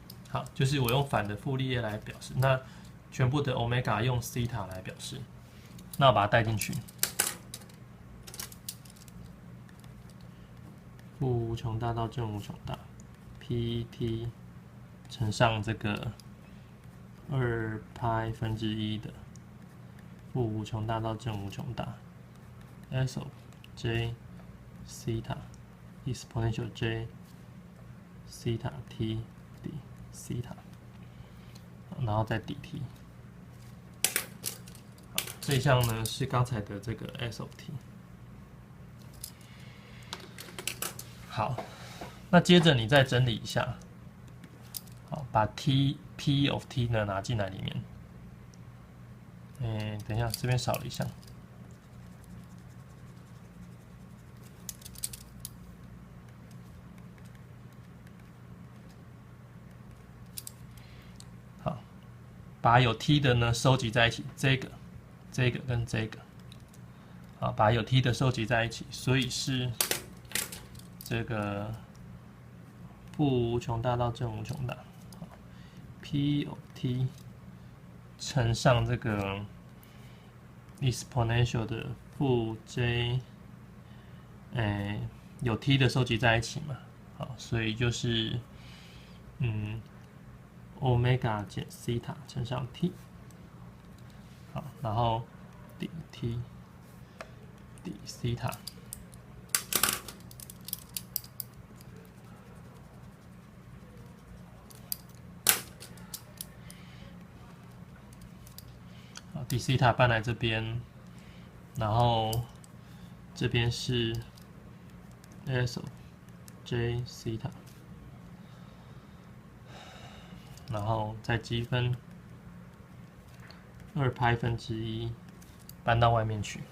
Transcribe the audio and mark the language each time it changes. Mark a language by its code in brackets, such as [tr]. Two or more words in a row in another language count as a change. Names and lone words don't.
[zh] 好，就是我用反的傅立葉來表示，那全部的 omega 用西塔來表示，那我把它帶進去，負無窮大到正無窮大 ，pt 乘上這個 2π1的負無窮大到正無窮大 ， [en] s of j [zh] 西塔 exponential j 西塔 t 底西塔，然後再底 t。好，這一项呢是剛才的這個 [en] s of t。 [zh] 好，那接着你再整理一下，好，把 [en] p of t [zh] 呢拿進來裡面。等一下，這邊少了一項。好，把有 t 的呢收集在一起，這個跟這個，好，把有 t 的收集在一起，所以是這個負無窮大到正無窮大 ， [en] p of t [zh] 乘上這個 exponential 的負 j，有 t 的收集在一起嘛，好，所以就是 omega 減西塔乘上 t， 好，然後底 t 底西塔。底西塔搬來這邊，然後這邊是 [en] s of j [zh] 西塔，然後再積分2π1搬到外面去。